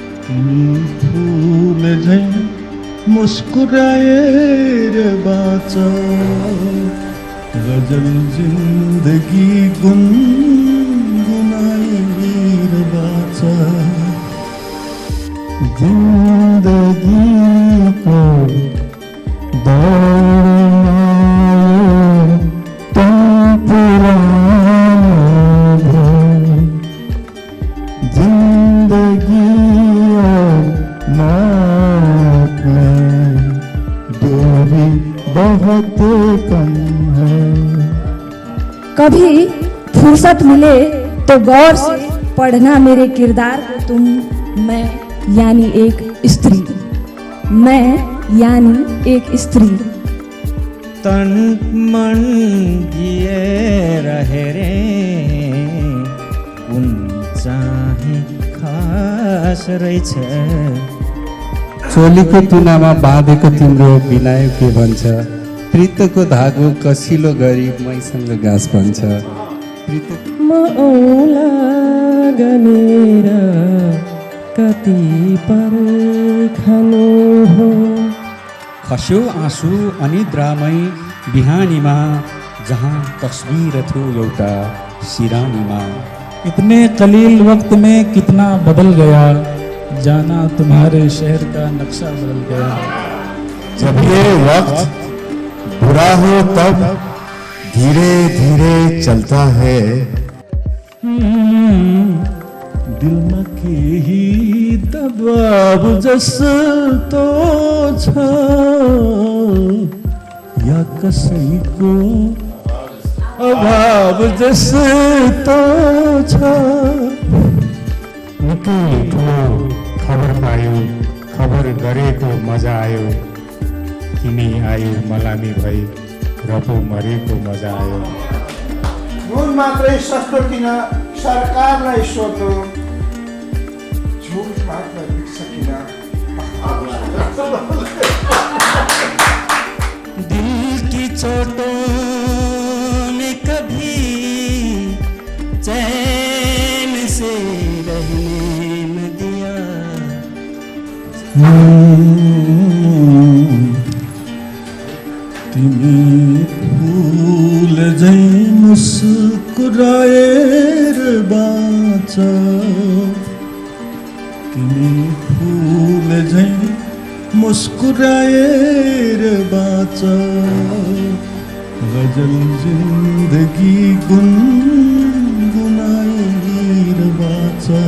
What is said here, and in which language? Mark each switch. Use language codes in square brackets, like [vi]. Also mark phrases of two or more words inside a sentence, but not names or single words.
[ne] फूल झै मुस्कुराएर बाँच गजल जिन्दगी गुनगुनाएर बाँच जिन्दगीको दौडमा [hi] तुम पुरानो जिंदगी और मौत में दूरी बहुत कम है। कभी फुर्सत मिले तो गौर से पढ़ना मेरे किरदार को तुम। मैं यानी एक स्त्री, मैं यानी एक स्त्री। [ne] तन मन दिएर हेरे कुन चाहिँ खास रहेछ। चोलीको तुनामा बाँधेको तिम्रो बिनायो के भन्छ। प्रीतको धागो कसिलो गरी मैसँग गाँस भन्छ। म औला गनेर कति पर्खनु हो। खस्यो आँसु अनिद्रामै बिहानीमा जहाँ तस्वीर थियो एउटा सिरानीमा। [hi] इतने कलील वक्त में कितना बदल गया, जाना तुम्हारे शहर का नक्शा बदल गया। जब ये वक्त बुरा हो तब धीरे धीरे चलता है। [ne] दिलमा केही दबाब जस्तो छ या कसैको अभाव जस्तो छ। निकै ठुलो खबर पायो, खबर गरेको मजा आयो। तिमी आयो मलामी भई र पो मरेको मजा आयो। नुन मात्रै सस्तो किन सरकारलाई सोध्नु, झुट मात्र बिक्छ किन। [hi] दिल की चोटों में कभी चैन से रहने न दिया। [ne] तिमी फूल झै मुस्कुराएर बाँच तिमी फूल झै मुस्कुराएर बाँच गजल जिन्दगी गुनगुनाएर बाँच।